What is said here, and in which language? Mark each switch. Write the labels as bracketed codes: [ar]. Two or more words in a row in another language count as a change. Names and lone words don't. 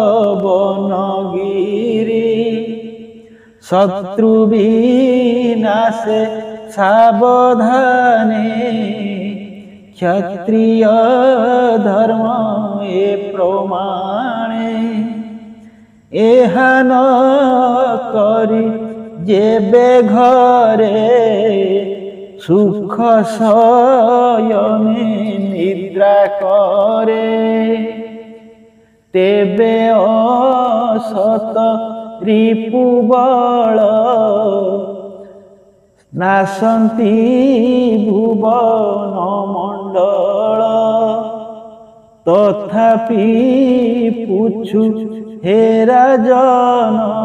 [or] ବନଗିରି ଶତ୍ରୁ ବିନାଶେ ସାବଧାନେ କ୍ଷତ୍ରିୟ ଧର୍ମ ଏ ପ୍ରମାଣେ ଏହା ନ କରି ଜେବେ ଘରେ ସୁଖ ଶୟନେ ନିଦ୍ରା କରେ ତେବେ ଅସତ ରିପୁବଳ ନାଶନ୍ତି ଭୁବନ ମଣ୍ଡଳ ତଥାପି ପୂଛୁ ହେ ରାଜନ